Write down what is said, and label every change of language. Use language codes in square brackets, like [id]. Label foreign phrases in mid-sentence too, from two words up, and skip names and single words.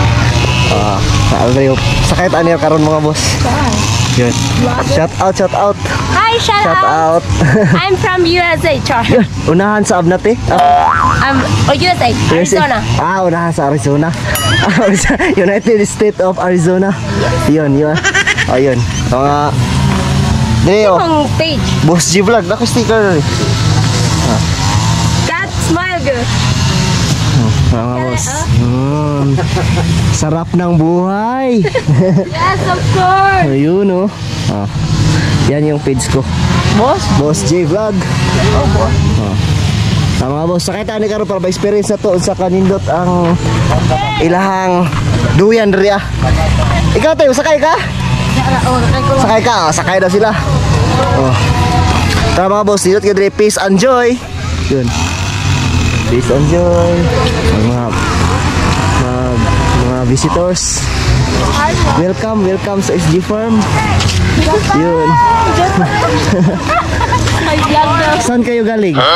[ceb] Sakay tayo karon mga boss. [en] Yun. Shout out. Hi, shout out. I'm from USA, Char. [tl] Unahan sa Abnate. USA, Arizona. Unahan sa Arizona. [en] United States of Arizona. [tl] Yun. Ayun. Mga Deo. Page. Boss G Vlog, naka sticker. [en] Smile good. [tl] Mga boss. Sarap ng buhay. [en] Yes, of course. [tl] Ayun oh. Yan yung page ko. Boss J Vlog. Boss. [ceb] Mga boss, sakay tayo ni karon para ba-experience na to sa kanindot ang ilahang duyan diri ah. [tl] Ikaw tayo, sakay ka? Sakay daw sila. Tara mga boss, [ceb] dito ka diri, [en] peace and joy. [tl] Yun. [en] Peace and joy. Mga visitors. [tl] Welcome sa SG Farm. Yun. Saan kayo galing?